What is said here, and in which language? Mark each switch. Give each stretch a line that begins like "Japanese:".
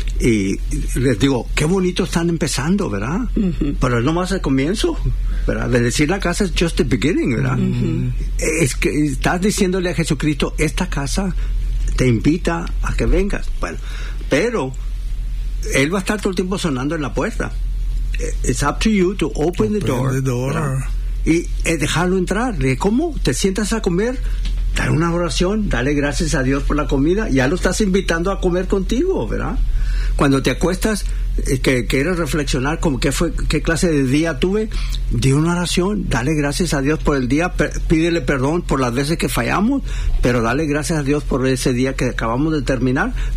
Spanish: Y les digo, qué bonito están empezando, ¿verdad? Mm-hmm. Pero es nomás el comienzo, ¿verdad? De decir la casa es
English: just the beginning,
Spanish: ¿verdad? Mm-hmm. Es que estás diciéndole a Jesucristo, esta casa te invita a que vengas. Bueno, pero Él va a estar todo el tiempo sonando en la puerta.
English: It's up to you to open the door.
Spanish: Y dejarlo entrar. ¿Cómo? ¿Te sientas a comer? Dar una oración, dale gracias a Dios por la comida. Ya lo estás invitando a comer contigo, ¿verdad? Cuando te acuestas, que quieres reflexionar como qué clase de día tuve, di una oración, dale gracias a Dios por el día, pídele perdón por las veces que fallamos, pero dale gracias a Dios por ese día que acabamos de terminar.